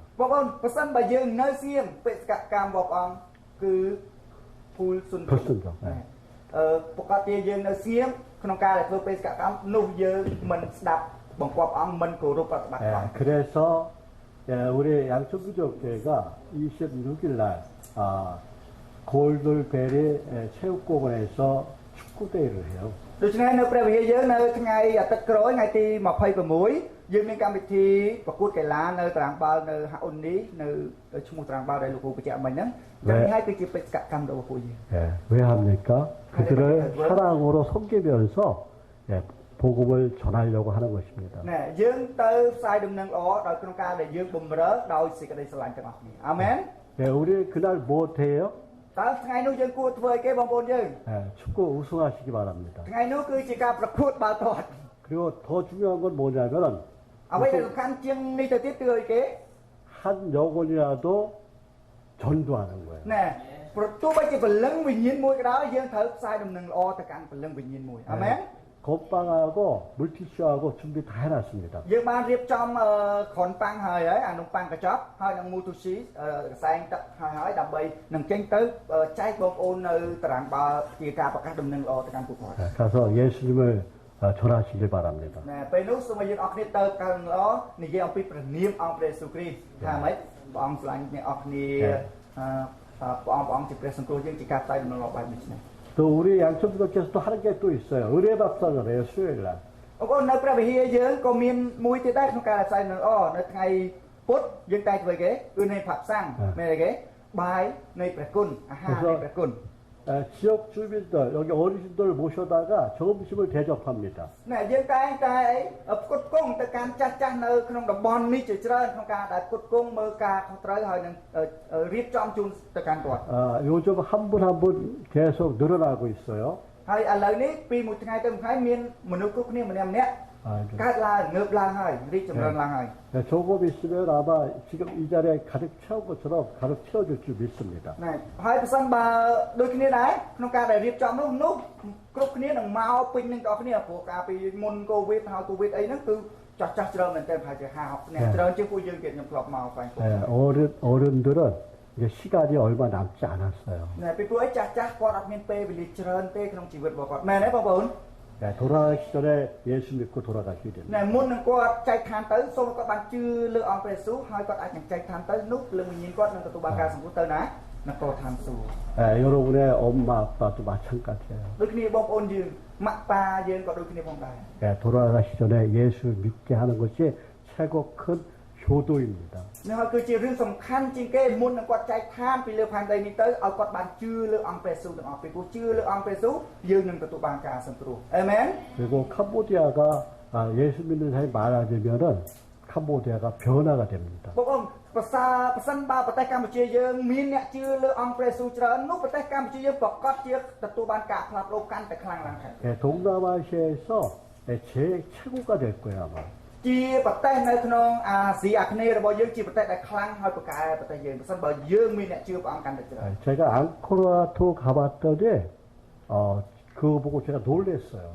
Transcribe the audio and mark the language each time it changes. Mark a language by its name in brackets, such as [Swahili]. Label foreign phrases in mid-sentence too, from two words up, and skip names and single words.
[Khmer] បងប្អូនប្រសិនបើយើងនៅស្ងៀមបេសកកម្មរបស់ព្រះអង្គគឺភូលសុន [Korean] 불순종. 예. [Khmer] ប្រកាសជាយើងនៅស្ងៀមក្នុងការដែលធ្វើបេសកកម្មនោះយើងមិនស្ដាប់បង្គាប់ព្រះអង្គមិនគោរពប្រតិបត្តិព្រះអង្គ [Korean] 예, 그래서 예, 우리 양천부족교회가 26일 날 골돌베리 체육공원에서 축구대회를 해요. [Khmer] ដូច្នេះនៅព្រះវិហារយើងនៅថ្ងៃអាទិត្យក្រោយថ្ងៃទី26យើងមានកម្មវិធីប្រកួតកីឡានៅតារាងបាល់នៅហាអ៊ុននីនៅឈ្មោះតារាងបាល់ដែលលោកគ្រូបញ្ជាក់មិញហ្នឹងយ៉ាងនេះហើយគឺជាបេសកកម្មរបស់ពួកយើង [Korean] 예, 왜 합니까? 그들을 사랑으로 섬기면서 예, 복음을 전하려고 하는 것입니다. [Khmer] ណែយើងទៅផ្សាយដំណឹងល្អដោយក្នុងការដែលយើងបំរើដោយសេចក្តីស្រឡាញ់ទាំងអស់គ្នាអាមែន [Korean] 예, 우리 그날 뭐 해요? [Khmer] តើថ្ងៃនោះយើងគួរធ្វើអីគេបងប្អូនយើង [Korean] 예, 축구 우승하시기 바랍니다. [Khmer] ថ្ងៃនោះគឺជាការប្រកួតបាល់ទាត់ [Korean] 그리고 더 중요한 건 뭐냐면은 [Khmer] អ្វីដែលសំខាន់ជាងនេះទៅទៀតគឺអីគេ [Korean] 한 영혼이라도 전도하는 거예요. [Khmer] ណែប្រទោះបីជាព្រលឹងវិញ្ញាណមួយក៏ដោយយើងត្រូវផ្សាយដំណឹងល្អទៅកាន់ព្រលឹងវិញ្ញាណមួយអាមែន [Korean] 건빵하고 물티슈하고 준비 다 해놨습니다. [Khmer] យើងបានរៀបចំក្រនប៉ាំងហើយអានំប៉័ងកញ្ចប់ហើយនឹងមូទូស៊ីកសែងទឹកហើយដើម្បីនឹងចេញទៅចែកបងប្អូននៅតារាងបាល់ជាការប្រកាសដំណឹងល្អទៅកាន់ពួកគាត់ [Korean] 예, 가서 예수님을 전하시길 바랍니다. [Khmer] ណែពេលនោះសូមឲ្យយើងអរគ្នាទៅកាន់ល្អនិយាយអំពីព្រះនាមអង្គព្រះយេស៊ូវគ្រីស្ទថាម៉េចព្រះអង្គស្រឡាញ់អ្នកអរគ្នាព្រះអង្គជាព្រះសង្គ្រោះយើងជាការផ្សាយដំណឹងល្អបែបនេះ [Korean] 또 우리 양천부도께서 또 하는 게 또 있어요. 의뢰밥상을 해요, 수요일 날. [Khmer] បងប្អូននៅព្រះវិហារយើងក៏មានមួយទៀតដែរក្នុងការផ្សាយដំណឹងល្អនៅថ្ងៃពុធយើងតែធ្វើគេគឺនៃផាប់សាំងមែនទេគេបាយនៃព្រះគុណអាហារនៃព្រះគុណ [Korean] 지역 주민들, 여기 어르신들 모셔다가 점심을 대접합니다. [Khmer] ណែយើងតែផ្គត់ផ្គង់ទៅកាន់ចាស់ចាស់នៅក្នុងតំបន់នេះជាច្រើនក្នុងការដែលផ្គត់ផ្គង់មើលការខុសត្រូវហើយនឹងរៀបចំជូនទៅកាន់គាត់ [Korean] 요즘 한 분 한 분 계속 늘어나고 있어요. [Khmer] ហើយឥឡូវនេះពីមួយថ្ងៃទៅមួយថ្ងៃមានមនុស្សគ្រប់គ្នាម្នាក់ម្នាក់កើតឡើងងើបឡើងហើយរីកចម្រើនឡើងហើយ [Korean] 조금 있으면 아마 지금 이 자리에 가득 채운 것처럼 가득 채워질 줄 믿습니다. [Khmer] ណែហើយបើសិនបើដូចគ្នាដែរក្នុងការដែលរៀបចំនោះគ្រប់គ្នានឹងមកពេញនឹងទាំងអស់គ្នាព្រោះការពីមុនកូវីដហើយកូវីដអីហ្នឹងគឺចាស់ច្រើនមែនតើប្រហែលជា50នាក់ច្រើនជាងពួកយើងគេខ្ញុំធ្លាប់មកផ្សេង [Korean] 어른들은 이제 시간이 얼마 남지 않았어요. [Khmer] ណែពីព្រោះអីចាស់ចាស់គាត់អត់មានពេលវេលាច្រើនទេក្នុងជីវិតរបស់គាត់មែនទេបងប្អូន [Korean] 돌아가기 전에 예수 믿고 돌아가셔야 됩니다. [Khmer] ណែមុននឹងគាត់ចែកឋានទៅសូមគាត់បានជឿលើអង្គព្រះយេស៊ូវហើយគាត់អាចនឹងចែកឋានទៅនោះលើវិញ្ញាណគាត់នឹងទទួលបានការសម្ពោធទៅណានគរឋានសួគ៌ [Korean] 여러분의 엄마 아빠도 마찬가지예요. [Khmer] ដូចគ្នាបងប្អូនយើងម៉ាក់ប៉ាយើងក៏ដូចគ្នាផងដែរ [Korean] 돌아가시 전에 예수 믿게 하는 것이 최고 큰 효도입니다. [Khmer] នេះហើយគឺជារឿងសំខាន់ជាងគេមុននឹងគាត់ចែកឋានពីលើផែនដីនេះទៅឲ្យគាត់បានជឿលើអង្គព្រះយេស៊ូវទាំងអស់ពីព្រោះជឿលើអង្គព្រះយេស៊ូវយើងនឹងទទួលបានការសង្គ្រោះអាមែន [Korean] 그리고 캄보디아가 예수 믿는 사람이 많아지면은 캄보디아가 변화가 됩니다. [Khmer] បងប្អូនប្រសិនបើប្រទេសកម្ពុជាយើងមានអ្នកជឿលើអង្គព្រះយេស៊ូវច្រើននោះប្រទេសកម្ពុជាយើងប្រកាសជាទទួលបានការផ្លាស់ប្ដូរកាន់តែខ្លាំងឡើងហើយ [Korean] 동남아시아에서 제일 최고가 될 거예요 아마. [Khmer] ជាប្រទេសនៅក្នុងអាស៊ីអាគ្នេយ៍របស់យើងជាប្រទេសដែលខ្លាំងហើយប្រកែប្រទេសយើងប្រសិនបើយើងមានអ្នកជឿព្រះអង្គកាន់តែច្រើន [Korean] 제가 앙코르와트 가봤더니 그거 보고 제가 놀랐어요.